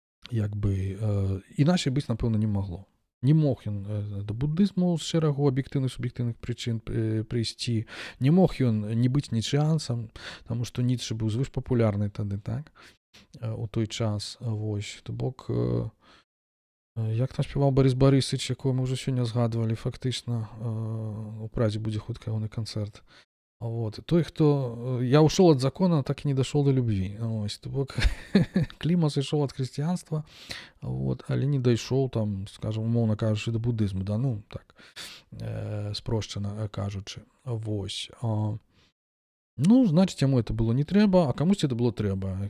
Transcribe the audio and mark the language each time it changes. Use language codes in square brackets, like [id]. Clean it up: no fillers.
[be] Як бы іначай быць, напэўна, не магло. Не мог ён да будызму з шэрагу аб'ектыўных суб'ектыўных прычын прыйсці, не мог ён не быць ніцшеанцам, таму што Ніцшэ быў звышпапулярны тады, так, у той час, вось, то бок, як там спяваў Барыс Барысыч, якого мы ўжо сёння згадвалі, фактычна у Прадзе будзе хутка ягоны канцэрт. Вот. Той, хто [ru] я ушел от закона, так і не дошел до любви. [be] Ось, то бок Кліма зайшоў ад хрысціянства, вот, але не дайшоў там, скажем, умоўна кажучы, до будызму, да, ну, так, спрошчана кажучы. Вось. Ну, значыць, яму это было не трэба, а камусьці это было трэба.